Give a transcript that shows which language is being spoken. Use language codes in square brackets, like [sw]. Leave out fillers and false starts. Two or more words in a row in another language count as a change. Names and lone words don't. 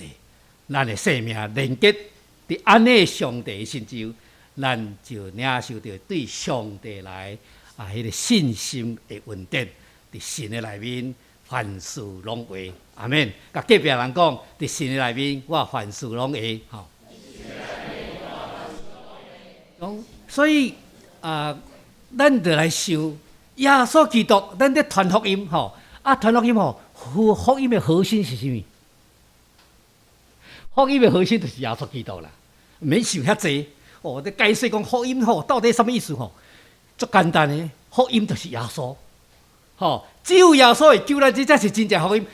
[nan] 咱的生命连结伫安尼上帝的成就，咱就领受到对上帝来迄个信心的稳定。伫神的内面，凡事拢会。阿免。甲隔壁人讲，伫神的内面，我凡事拢会。所以咱就来想耶稣基督，咱在传福音传福音福音的核心是什么？福音的核心就是耶稣基督啦，免想遐济你解释讲福音到底什么意思足简单的，福音就是耶稣只有耶稣会救咱，这才是真正福音。